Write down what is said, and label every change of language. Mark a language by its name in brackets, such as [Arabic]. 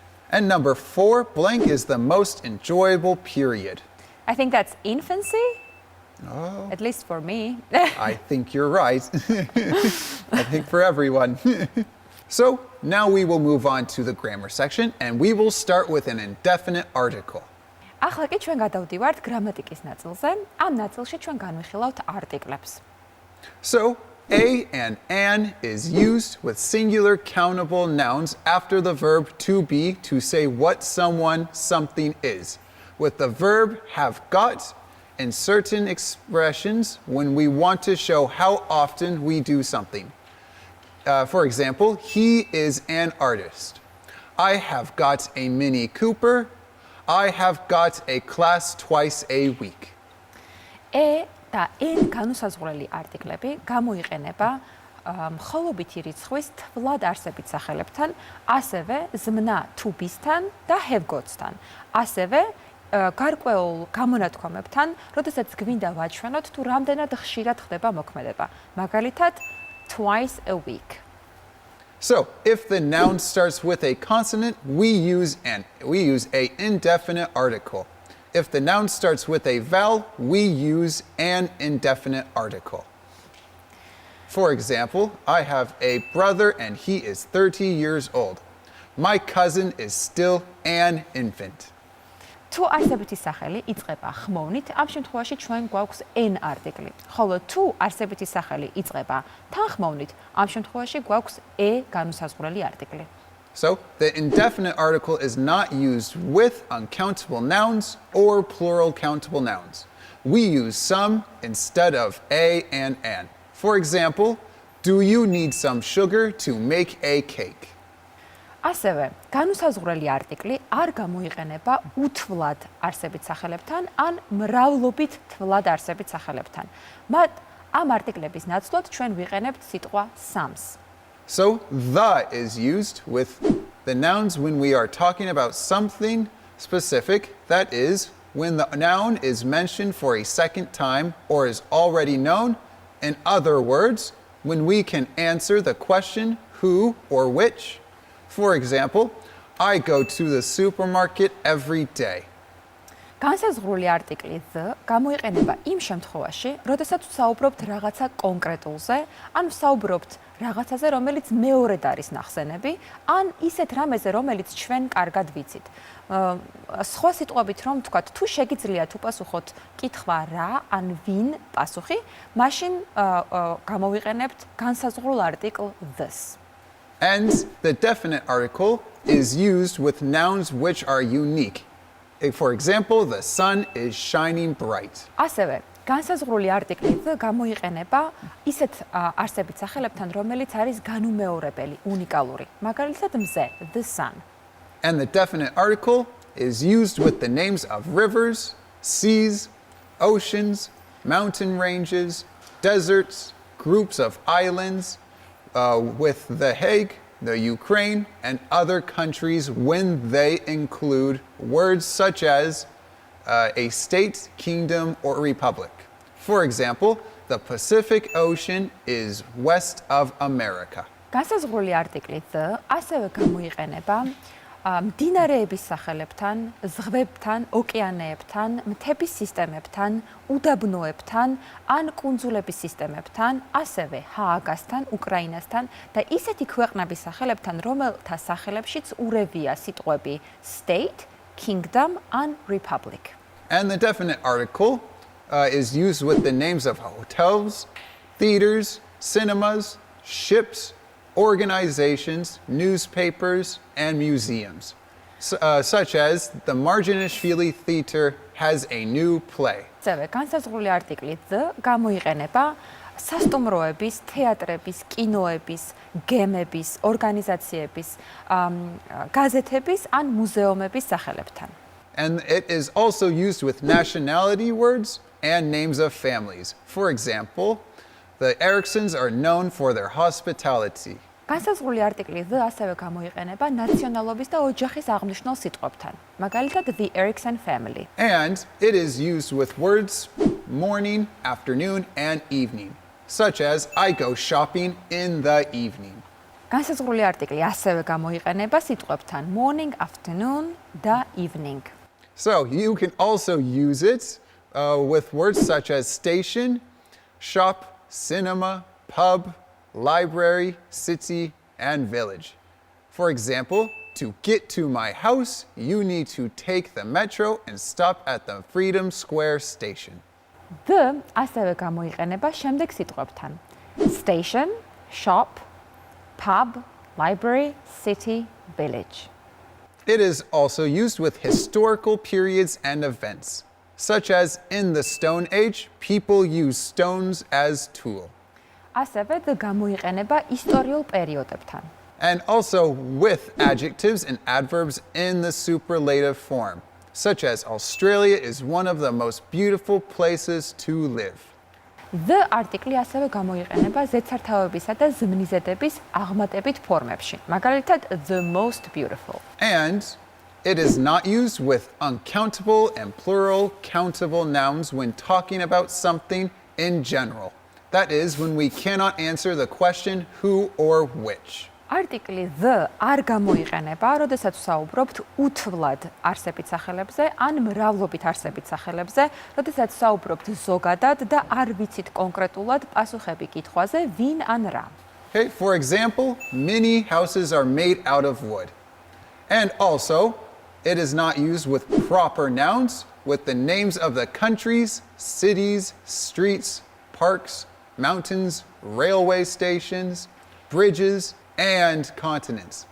[English] And number 4, blank is the most enjoyable period. I think that's infancy. Oh, At least for me. I think you're right. I think for everyone. So now we will move on to the grammar section, and we will start with an indefinite article. [Georgian] ახლა კი ჩვენ გადავდივართ გრამატიკის ნაწილზე. ამ ნაწილში ჩვენ განვიხილავთ არტიკლებს. [English] So a and an is used with singular countable nouns after the verb to be to say what someone, something is. With the verb have got in certain expressions when we want to show how often we do something. For example, he is an artist. I have got a Mini Cooper. I have got a class twice a week. [Georgian] E და n განუსაზღვრელი არტიკლები გამოიყენება მხოლობითი რიცხვის თვლად არსებით სახელებთან, ასევე ზმნა to be-სთან და have got-სთან. ასევე გარკვეულ გამონათქვამებთან, როდესაც გვინდა ვაჩვენოთ თუ რამდენად ხშირად ხდება მოქმედება. მაგალითად, [English] twice a week. So, if the noun starts with a consonant, we use a indefinite article. If the noun starts with a vowel, we use an indefinite article. For example, I have a brother and he is 30 years old. My cousin is still an infant. [Georgian] თუ არსებითი სახელი იწყება ხმოვნით, ამ შემთხვევაში ჩვენ გვაქვს n არტიკლი. ხოლო თუ არსებითი სახელი იწყება თანხმოვნით, ამ შემთხვევაში გვაქვს e განუსაზღვრელი არტიკლი. [English] So, the indefinite article is not used with uncountable nouns or plural countable nouns. We use some instead of a and an. For example, do you need some sugar to make a cake? [Georgian] ასევე, განუსაზღვრელი არტიკლი არ გამოიყენება უთვლად არსებით სახელებთან ან მრავლობით თვლად არსებით სახელებთან. ამ არტიკლების ნაცვლად ჩვენ ვიყენებთ სიტყვა sums. [English] So, the is used with the nouns when we are talking about something specific, that is, when the noun is mentioned for a second time or is already known. In other words, when we can answer the question who or which. For example, I go to the supermarket every day. [Georgian] განსაზღვრული არტიკლი the გამოიყენება იმ შემთხვევაში, როდესაც ვსაუბრობთ რაღაცა კონკრეტულზე, ან ვსაუბრობთ რაღაცაზე, რომელიც მეორედ არის ნახსენები, ან ისეთ რამეზე, რომელიც ჩვენ კარგად ვიცით. სხვა სიტყვებით რომ ვთქვათ, თუ შეგიძლიათ უპასუხოთ კითხვა რა ან ვინ პასუხი, მაშინ გამოვიყენებთ განსაზღვრულ არტიკლ this. [English] And the definite article is used with nouns which are unique. For example, the sun is shining bright. [Georgian] ასევე, განსაზღვრული არტიკლი the გამოიყენება ისეთ არსებით სახელებთან, რომელიც არის განუმეორებელი, უნიკალური. მაგალითად, მზე, [English] the sun. And the definite article is used with the names of rivers, seas, oceans, mountain ranges, deserts, groups of islands, with The Hague, the Ukraine, and other countries when they include words such as a state, kingdom, or republic. For example, the Pacific Ocean is west of America. [Georgian] განსაზღვრული არტიკლი the ასევე გამოიყენება მდინარეების სახელებთან, ზღვებთან, ოკეანეებთან, მთების სისტემებთან, უდაბნოებთან, ან კუნძულების სისტემებთან, ასევე ჰააგასთან, უკრაინასთან და ისეთი ქვეყნების სახელებთან, რომელთა სახელებშიც ურევია სიტყვები [English] state, kingdom, and republic. And the definite article is used with the names of hotels, theaters, cinemas, ships, organizations, newspapers, and museums, such as the Marginishvili Theater has a new play. [Georgian] ასევე განსაზღვრული არტიკლი the გამოიყენება სასტუმროების, თეატრების, კინოების, გემების, ორგანიზაციების, გაზეთების ან მუზეუმების სახელებთან. [English] And it is also used with nationality words and names of families. For example, the Ericsons are known for their hospitality. [Georgian] განსაზღვრული არტიკლი the ასევე გამოიყენება ნაციონალობის და ოჯახის აღნიშნულ სიტყვებთან. მაგალითად, [English] the Ericsson family. And it is used with words morning, afternoon, and evening, such as I go shopping in the evening. [Georgian] განსაზღვრული არტიკლი ასევე გამოიყენება სიტყვებთან morning, afternoon და evening. [English] So you can also use it with words such as station, shop, cinema, pub, library, city, and village. For example, to get to my house, you need to take the metro and stop at the Freedom Square station. [Georgian] The ასევე გამოიყენება შემდეგ სიტყვებთან station, shop, pub, library, city, village. [English] It is also used with historical periods and events, such as in the Stone Age, people used stones as tool. [Georgian] ასევე the გამოიყენება ისტორიულ პერიოდებთან. [English] And also with adjectives and adverbs in the superlative form, such as Australia is one of the most beautiful places to live. [Georgian] The არტიკლი ასევე გამოიყენება ზედსართავებისა და ზმნიზედების აღმატებით ფორმებში. მაგალითად, [English] the most beautiful. And it is not used with uncountable and plural countable nouns when talking about something in general. That is, when we cannot answer the question who or which. [Georgian] არტიკლი the არ გამოიყენება, როდესაც საუბრობთ უთვლად არსებით სახელებზე ან მრავლობით არსებით სახელებზე, როდესაც საუბრობთ ზოგადად და არ ვიცით კონკრეტულად პასუხები კითხვაზე ვინ ან რა. [English] Okay, for example, many houses are made out of wood. And also, it is not used with proper nouns, with the names of the countries, cities, streets, parks, mountains, railway stations, bridges, and continents.